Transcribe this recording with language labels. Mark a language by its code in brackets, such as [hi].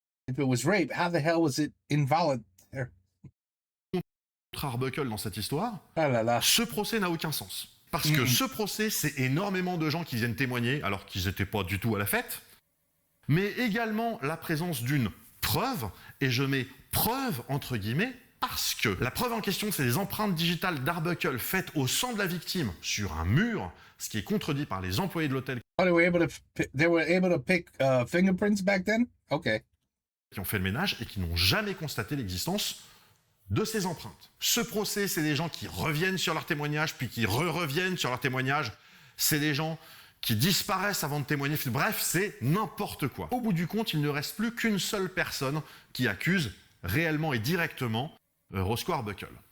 [en] If it was rape, how the hell was it involuntary? [fr] Contre Arbuckle dans cette histoire, Ah là là. Ce procès n'a aucun sens. Parce que ce procès, c'est énormément de gens qui viennent témoigner, alors qu'ils n'étaient pas du tout à la fête, mais également la présence d'une preuve, et je mets preuve entre guillemets, parce que la preuve en question, c'est les empreintes digitales d'Arbuckle faites au sang de la victime sur un mur, ce qui est contredit par les employés de l'hôtel. [en] Oh, they were able to pick fingerprints back then? Okay. [fr] Qui ont fait le ménage et qui n'ont jamais constaté l'existence de ces empreintes. Ce procès, c'est des gens qui reviennent sur leur témoignage, puis qui reviennent sur leur témoignage. C'est des gens qui disparaissent avant de témoigner. Bref, c'est n'importe quoi. Au bout du compte, il ne reste plus qu'une seule personne qui accuse réellement et directement Roscoe Arbuckle.